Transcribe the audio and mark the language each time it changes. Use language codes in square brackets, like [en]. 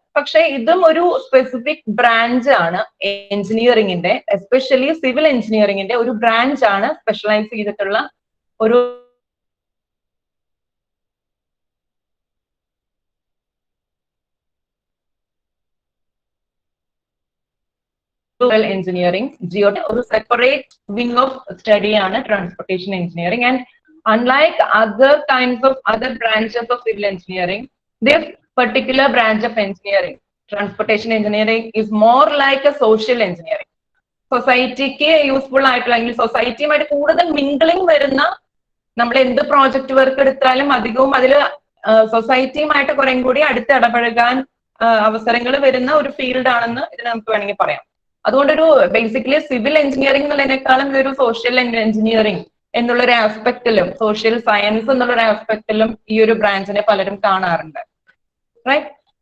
[ml] പക്ഷെ ഇതും ഒരു സ്പെസിഫിക് ബ്രാഞ്ച് ആണ് എഞ്ചിനീയറിംഗിന്റെ, എസ്പെഷ്യലി സിവിൽ എഞ്ചിനീയറിംഗിന്റെ ഒരു ബ്രാഞ്ച് ആണ്, സ്പെഷ്യലൈസ് ചെയ്തിട്ടുള്ള ഒരു എഞ്ചിനീയറിംഗ്. ജിയോയുടെ ഒരു സെപ്പറേറ്റ് [en] wing of study [ml] ആണ് transportation engineering. [en] And unlike other kinds of other branches of civil engineering, this particular branch of engineering, transportation engineering, is more like a social engineering. [ml] സൊസൈറ്റിക്ക് useful ആയിട്ടുള്ള, അല്ലെങ്കിൽ സൊസൈറ്റിയുമായിട്ട് കൂടുതൽ mingling വരുന്ന, നമ്മൾ എന്ത് project work എടുത്താലും അധികവും അതിൽ സൊസൈറ്റിയുമായിട്ട് കുറേ കൂടി അടുത്ത് ഇടപഴകാൻ അവസരങ്ങൾ വരുന്ന ഒരു ഫീൽഡ് ആണെന്ന് ഇതിന് നമുക്ക് വേണമെങ്കിൽ പറയാം. അതുകൊണ്ടൊരു ബേസിക്കലി സിവിൽ എഞ്ചിനീയറിംഗ് എന്നുള്ളതിനേക്കാളും ഒരു സോഷ്യൽ എഞ്ചിനീയറിംഗ് എന്നുള്ളൊരു ആസ്പെക്റ്റിലും, സോഷ്യൽ സയൻസ് എന്നുള്ളൊരു ആസ്പെക്റ്റിലും ഈ ഒരു ബ്രാഞ്ചിനെ പലരും കാണാറുണ്ട്. റൈറ്റ്.